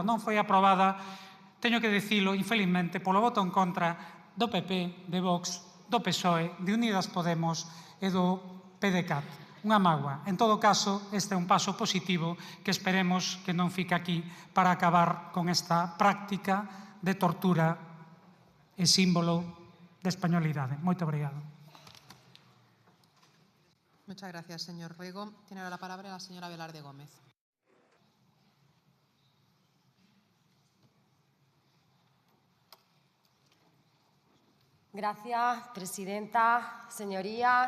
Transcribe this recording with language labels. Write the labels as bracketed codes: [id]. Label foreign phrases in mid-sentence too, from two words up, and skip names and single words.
[gl] Non foi aprobada, teño que dicilo, infelizmente, polo voto en contra do PP, de Vox, do PSOE, de Unidas Podemos e do PDeCAT. Unha mágoa. En todo caso, este é un paso positivo que esperemos que non fique aquí para acabar con esta práctica de tortura e símbolo de españolidade. Moito obrigado. [es] Muchas gracias, señor Rego. Tiene ahora la palabra la señora Velarde Gómez. Gracias, presidenta, señorías.